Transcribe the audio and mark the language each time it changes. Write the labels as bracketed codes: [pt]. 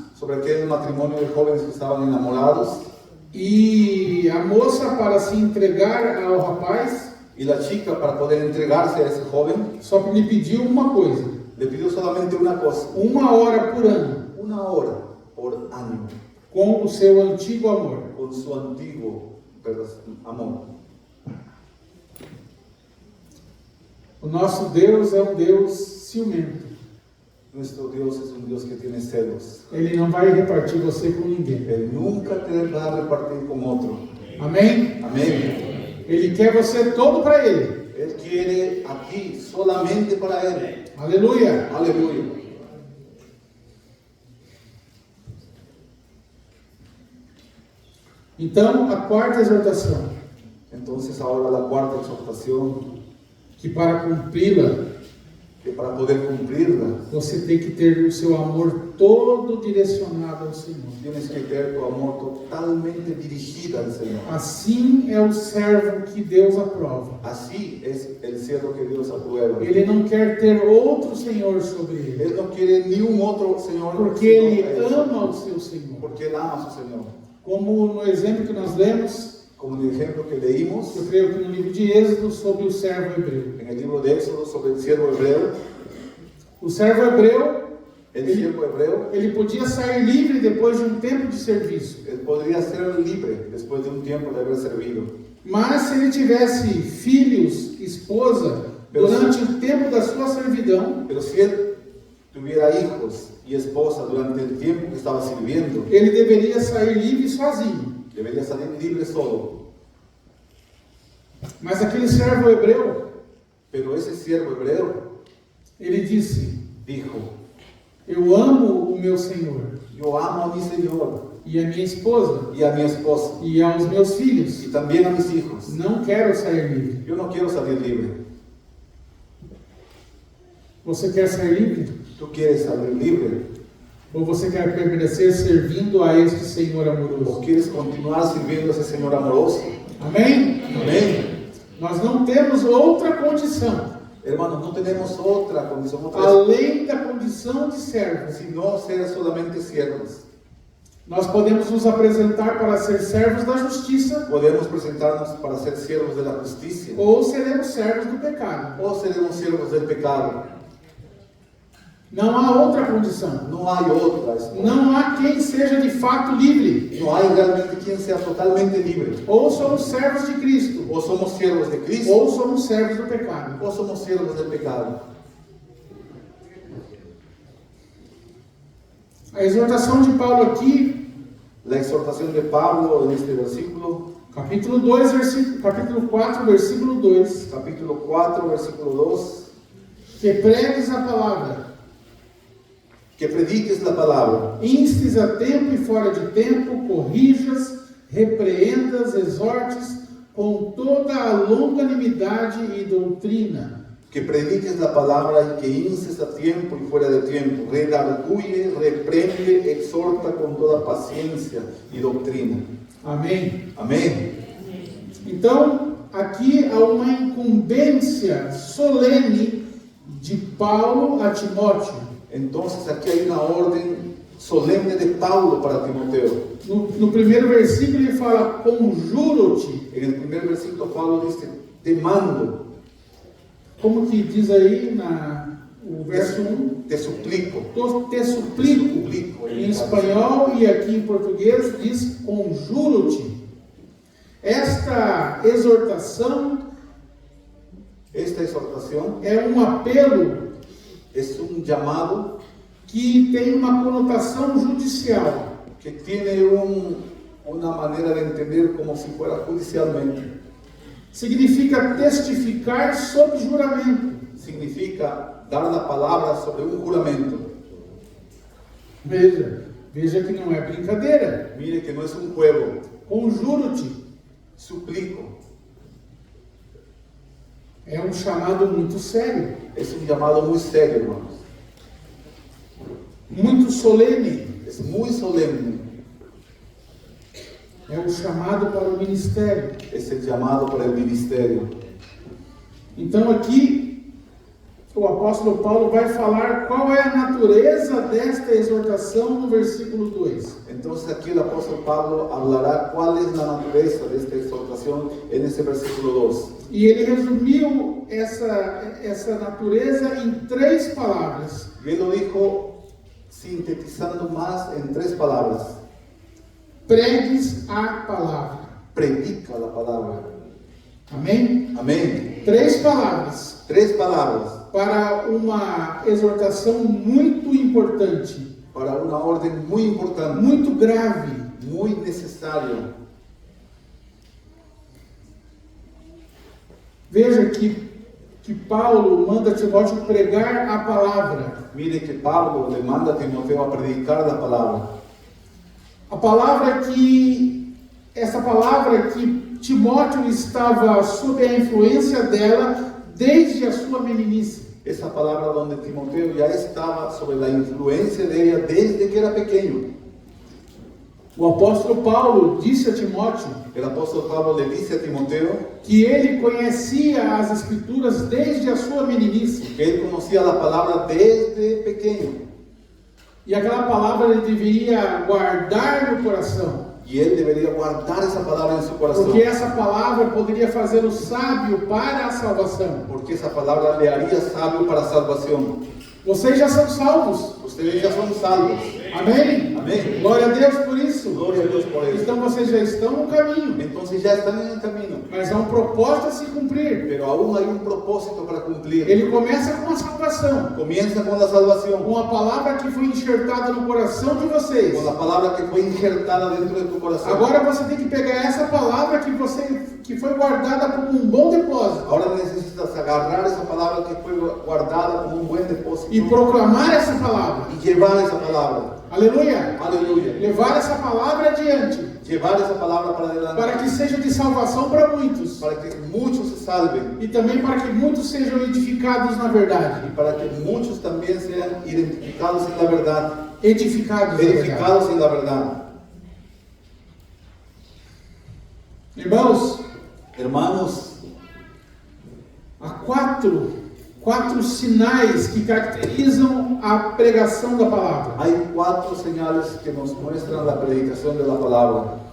[es] sobre aquel matrimonio de jóvenes que estaban enamorados [pt] E a moça, para se entregar ao rapaz, [es] y la chica, para poder entregarse a ese joven, [pt] só lhe pediu uma coisa: [es] le pidió solamente una cosa, [pt] 1 hora por ano [es] 1 hora por año [pt] com o seu antigo amor. [es] con su antiguo amor. [pt] O nosso Deus é um Deus ciumento. [es] Nuestro Dios es un Dios que tiene celos. [pt] Ele não vai repartir você com ninguém. [es] Él nunca te va a repartir con otro. [pt] Amém? [es] Amén. [pt] Ele quer você todo para Ele. [es] Él quiere a ti solamente para Él. [pt] Aleluia! [es] Aleluya. [pt] Então, a quarta exortação, [es] Entonces ahora la cuarta exhortación, [pt] que para cumpri-la, [es] que para poder cumplirla, [pt] você tem que ter o seu amor todo direcionado ao Senhor. [es] tienes que tener tu amor totalmente dirigido al Señor. [pt] Assim é o servo que Deus aprova. [es] Así es el siervo que Dios aprueba. [pt] Ele não quer ter outro Senhor sobre ele, [es] Él no quiere ni un otro Señor, [pt] porque [es] sino [pt] ele [es] a Él, [pt] ama o seu Senhor. [es] porque Él ama a su Señor. [pt] Como no exemplo que nós lemos, [es] Como en el ejemplo que leímos [pt] eu creio que no livro de Êxodo, sobre o servo hebreu. [es] en el libro de Éxodo sobre el siervo hebreo, [pt] O servo hebreu, [es] el siervo hebreo, [pt] ele podia sair livre depois de um tempo de serviço. [es] él podría ser libre después de un tiempo de haber servido. [pt] Mas se ele tivesse filhos, esposa, durante o tempo da sua servidão, [es] Pero si él tuviera hijos y esposa durante el tiempo que estaba sirviendo, [pt] ele deveria sair livre sozinho. [es] debería salir libre solo. [pt] Mas aquele servo hebreu, [es] Pero ese siervo hebreo [pt] ele disse: [es] dijo: [pt] eu amo o meu Senhor [es] yo amo a mi Señor [pt] e a minha esposa [es] y a mi esposa [pt] e aos meus filhos. [es] y también a mis hijos. [pt] Não quero sair livre. [es] Yo no quiero salir libre. [pt] Você quer sair livre? [es] ¿Tú quieres salir libre? [pt] Ou você quer permanecer servindo a este Senhor [es] ¿O [pt] amoroso? [es] quieres continuar sirviendo a ese Señor amoroso? [pt] Amém? [es] Amén. [pt] Nós não temos outra condição [es] Hermanos, no tenemos otra condición, [pt] além da condição de servo. [es] sino ser solamente siervos. [pt] Nós podemos nos apresentar para ser servos da justiça [es] Podemos presentarnos para ser siervos de la justicia [pt] ou seremos servos do pecado. [es] o seremos siervos del pecado. [pt] Não há outra condição. [es] No hay otra. [pt] Não há quem seja de fato livre. [es] No hay realmente quien sea totalmente libre. [pt] Ou somos servos de Cristo, [es] O somos siervos de Cristo [pt] ou somos servos do pecado. [es] o somos siervos del pecado. [pt] A exortação de Paulo aqui, [es] La exhortación de Pablo en este versículo, [pt] capítulo 4, versículo 2, [es] capítulo 4, versículo 2, [pt] que pregues a palavra, [es] que prediques la palabra, [pt] instes a tempo e fora de tempo, corrijas, repreendas, exortes, com toda a longanimidade e doutrina. [es] que prediques la palabra y que instes a tiempo y fuera de tiempo, redarguye, reprende, exhorta con toda paciencia y doctrina. [pt] Amém? [es] Amén. [pt] Então, aqui há uma incumbência solene de Paulo a Timóteo. [es] Entonces aquí hay una orden solemne de Pablo para Timoteo. [pt] No primeiro versículo ele fala, conjuro-te. [es] En el primer versículo Pablo dice, te mando, [pt] Como que diz aí o verso 1? [es] te suplico. Te suplico. [pt] Em espanhol e aqui em português diz conjuro-te. Esta exortação [es] Esta exhortación [pt] é um apelo [es] es un llamado [pt] que tem uma conotação judicial. [es] que tiene una manera de entender como si fuera judicialmente. [pt] Significa testificar sob juramento. [es] Significa dar la palabra sobre un juramento. [pt] Veja que não é brincadeira. [es] Mire que no es un juego. [pt] Conjuro-te. [es] Suplico. [pt] É um chamado muito sério, [es] Es un llamado muy serio, hermanos. [pt] muito solene. [es] Es muy solemne. [pt] É um chamado para o ministério. [es] Es el llamado para el ministerio. [pt] Então aqui o apóstolo Paulo vai falar qual é a natureza desta exortação no versículo 2. [es] Entonces aquí el apóstol Pablo hablará cuál es la naturaleza de esta exhortación en ese versículo 2. [pt] E ele resumiu essa natureza em 3 palavras. [es] Y él lo dijo sintetizando más en 3 palabras. [pt] Pregues a palavra. [es] Predica la palabra. [pt] Amém? [es] Amén. [pt] 3 palavras [es] 3 palabras [pt] para uma exortação muito importante, [es] para una orden muy importante, [pt] muito grave. [es] muy necesario. [pt] Veja que Paulo manda Timóteo pregar a palavra. [es] Mire que Pablo le manda a Timoteo a predicar la palabra. [pt] Essa palavra que Timóteo estava sob a influência dela desde a sua meninice. [es] Esa palabra donde Timoteo ya estaba sobre la influencia de ella desde que era pequeño. [pt] O apóstolo Paulo disse a Timóteo [es] El apóstol Pablo le dice a Timoteo [pt] que ele conhecia as Escrituras desde a sua meninice. [es] que él conocía la palabra desde pequeño. [pt] E aquela palavra ele deveria guardar no coração. [es] Y él debería guardar esa palabra en su corazón. [pt] Porque essa palavra poderia fazê-lo sábio para a salvação. [es] Porque esa palabra le haría sabio para salvación. [pt] Vocês já são salvos. [es] Ustedes ya son salvos. [pt] Amém? [es] Amén. [pt] Glória a Deus por isso. [es] Gloria a Dios por eso. [pt] Então vocês já estão no caminho. [es] Entonces ya están en el camino. [pt] Mas há um propósito a se cumprir. [es] Pero aún hay un propósito para cumplir. [pt] Ele começa com a salvação. [es] Comienza con la salvación. [pt] Com a palavra que foi enxertada no coração de vocês. [es] Con la palabra que fue injertada dentro de tu corazón. [pt] Agora você tem que pegar essa palavra que foi guardada como um bom depósito. [es] Ahora necesitas agarrar esa palabra que fue guardada como un buen depósito. [pt] E proclamar essa palavra. [es] Y llevar esa palabra. [pt] Aleluia. [es] Aleluya. [pt] Levar essa palavra adiante. [es] Llevar esa palabra para adelante. [pt] Para que seja de salvação para muitos. [es] Para que muchos se salven. [pt] E também para que muitos sejam edificados na verdade. [es] Y para que muchos también sean identificados en la verdad. [pt] Edificados na verdade. [es] Edificados en la verdad. [pt] Irmãos, [es] Hermanos, [pt] há quatro sinais que caracterizam a pregação da palavra. [es] hay 4 señales que nos muestran la predicación de la palabra.